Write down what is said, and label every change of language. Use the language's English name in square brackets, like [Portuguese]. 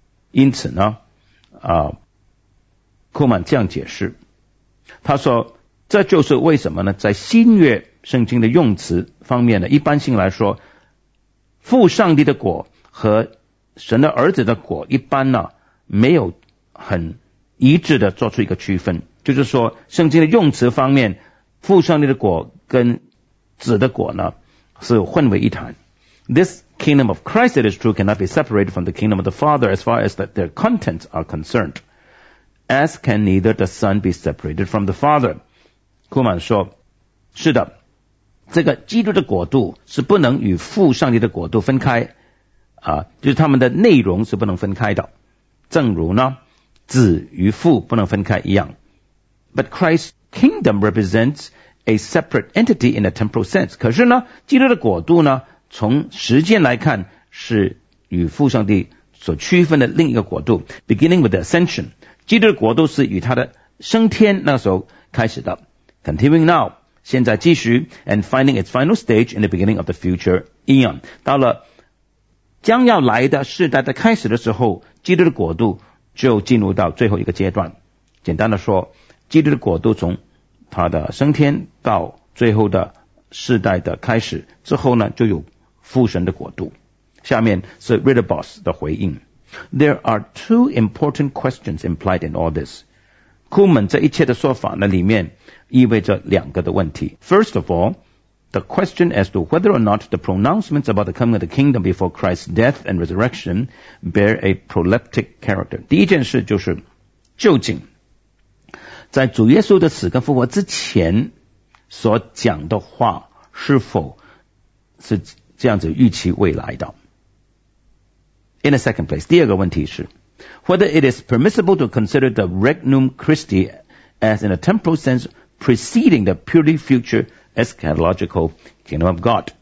[Chinese] 因此呢，库曼这样解释，他说，这就是为什么呢，在新约圣经的用词方面呢，一般性来说，父上帝的国和神的儿子的果一般呢，没有很一致的做出一个区分，就是说圣经的用词方面父上帝的国跟子的国呢是混为一谈。 [English] This kingdom of Christ, it is true, cannot be separated from the kingdom of the Father as far as that their contents are concerned, as can neither the Son be separated from the Father. [Chinese] 库曼说，是的，这个基督的国度是不能与父上帝的国度分开，就是他们的内容是不能分开的，正如呢，子与父不能分开一样。 [English] But Christ's kingdom represents a separate entity in a temporal sense. [Chinese] 可是呢，基督的国度呢，从时间来看是与父上帝所区分的另一个国度。 [English] Beginning with the ascension, [Chinese] 基督的国度是与他的升天那时候开始的。 [English] Continuing now, [Chinese] 现在继续 [English] ,and finding its final stage in the beginning of the future eon. [Chinese] 到了将要来的世代的开始的时候，基督的国度就进入到最后一个阶段。简单的说，基督的国度从他的升天到最后的世代的开始之后呢，就有父神的国度。下面是 Ritterboss 的回应。 [English] There are two important questions implied in all this. [Chinese] 库门这一切的说法呢，里面意味着两个的问题。 [English] First of all, the question as to whether or not the pronouncements about the coming of the kingdom before Christ's death and resurrection bear a proleptic character. [Chinese] 第一件事就是，究竟在主耶稣的死跟复活之前所讲的话是否是这样子预期未来的。 [English] In the second place, [Chinese] 第二个问题是 [English] whether it is permissible to consider the Regnum Christi as in a temporal sense preceding the purely future eschatological kingdom of God.